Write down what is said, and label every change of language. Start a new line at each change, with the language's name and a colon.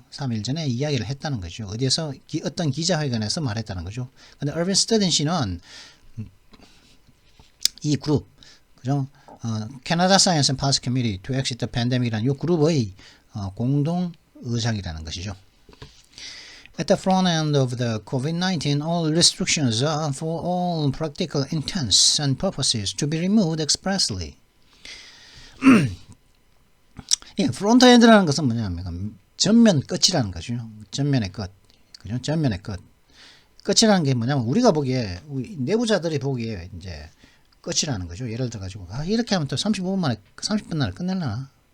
Korean: 3일 전에 이야기를 했다는 거죠. 어디에서 어떤 기자회견에서 말했다는 거죠. 근데 얼빈 스터딘 씨는 이 그룹, 그죠? 캐나다 사이언스 앤 파스 커뮤니티 투 엑시트 더 팬데믹이라는 이 그룹의 공동 의장이라는 것이죠.
English: At the front end of the COVID-19, all restrictions are for all practical intents and purposes to be removed expressly.
Korean: 예, 프론트 엔드라는 것은 뭐냐면 전면 끝이라는 거죠. 전면의 끝. 그죠? 전면의 끝. 끝이라는 게 뭐냐면 우리가 보기에, 우리 내부자들이 보기에 이제 끝이라는 거죠. 예를 들어 가지고 이렇게 하면 또 30분 만에 끝낼라나?